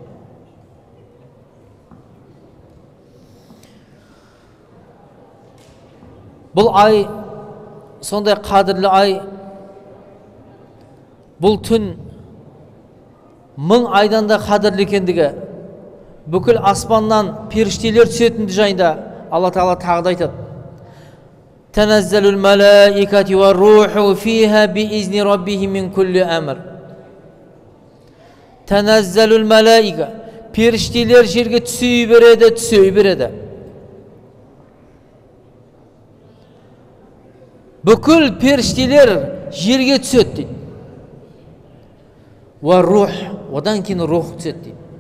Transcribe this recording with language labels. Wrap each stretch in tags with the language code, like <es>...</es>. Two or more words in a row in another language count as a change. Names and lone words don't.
<kk>Бұл ай, сондай қадірлі ай, бұл түн 1000 айдан да қадірлі екендігі, бүкіл аспаннан періштелер түсетінді жайында Алла Тағала тағы да айтады:</kk> <ar>تنزل الملائكة والروح فيها بإذن ربهم من كل أمر. تنزل الملائكة,</ar> <kk>періштелер жерге түсей береді. Бүкіл періштелер жерге түседі дейді.</kk> <ar>والروح,</ar> <kk>одан кейін рух түседі дейді.</kk>